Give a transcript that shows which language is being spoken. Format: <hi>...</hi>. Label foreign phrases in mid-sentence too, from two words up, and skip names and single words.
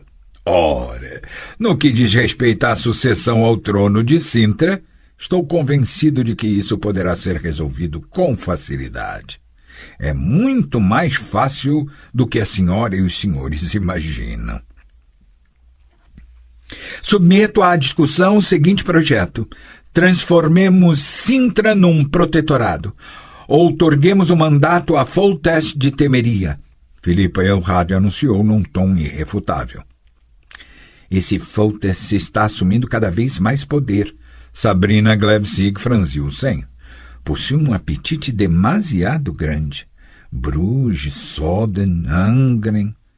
<pt>Ora, no que diz respeito à sucessão ao trono de Cintra, estou convencido de que isso poderá ser resolvido com facilidade. É muito mais fácil do que a senhora e os senhores imaginam. Submeto à discussão o seguinte projeto. Transformemos Cintra num protetorado. Outorguemos o mandato a Foltest de Temeria. Philippa Eilhard anunciou num tom irrefutável. Esse Foltest está assumindo cada vez mais poder. Sabrina Glevsig franziu o senho. Possui um apetite demasiado grande. Bruges, Soden, Angren.</pt>